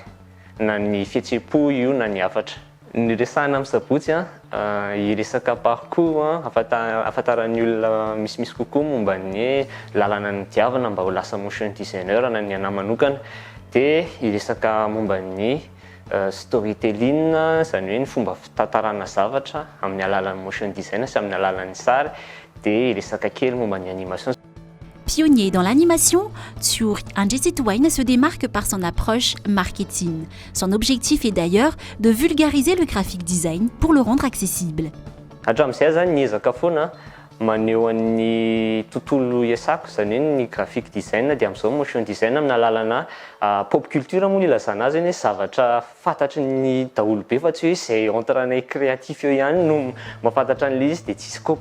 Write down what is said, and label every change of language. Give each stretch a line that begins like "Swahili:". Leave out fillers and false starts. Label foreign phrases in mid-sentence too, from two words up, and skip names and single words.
Malagasy: Na ny fihetseham-po io na ny hafatra. Ny resahana amin'ny sabotsy iresaka parcours ahafantaran'ny olona misimisy kokoa momba ny lalana ny diavana mba ho lasa
English: motion designer
Malagasy: na ny anahy manokana dia iresaka momba ny storytelling izany hoe ny fomba fitantarana zavatra amin'ny alalan'ny
English: motion design
Malagasy: sy amin'ny alalan'ny sary dia iresaka kely momba ny animation.
French: Pionnier dans l'animation, Tiour Anjetitwain se démarque par son approche marketing. Son objectif est d'ailleurs de vulgariser le
English: graphic design
French: pour le rendre accessible.
Malagasy: Hatramin'izay zany niezaka foana maneho an'ny tontolo iasako izany hoe ny
English: graphic design
Malagasy: dia amin'izao
English: motion design
Malagasy: amin'ny alalana
English: pop culture
Malagasy: moa no ilazana azy hoe zavatra fantatry ny daholo be fa tsy hoe izay entrenay créatif eo ihany no mahafantatra an'ilay izy dia tsisy scope